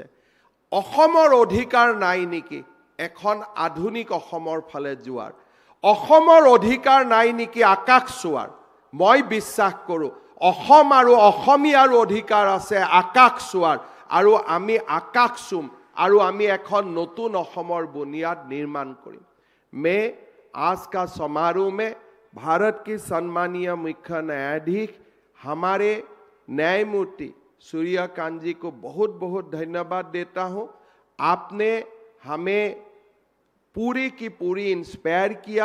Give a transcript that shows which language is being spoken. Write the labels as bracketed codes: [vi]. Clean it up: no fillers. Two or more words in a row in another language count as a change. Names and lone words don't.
[as] অসমৰ অধিকাৰ নাই নেকি এখন আধুনিক অসমৰ ফালে যোৱাৰ? অসমৰ অধিকাৰ নাই নেকি আকাশ চোৱাৰ? মই বিশ্বাস কৰোঁ অসম আৰু অসমীয়াৰ অধিকাৰ আছে আকাশ চোৱাৰ, আৰু আমি আকাশ চুম আৰু আমি এখন নতুন অসমৰ বুনিয়াদ [hi] निर्माण करें। मैं आज का समारोह में भारत के सम्मानीय मुख्य न्यायाधीश हमारे न्यायमूर्ति सूर्या कांत जी को बहुत बहुत धन्यवाद देता हूं। आपने हमें पूरी की पूरी इंस्पायर किया।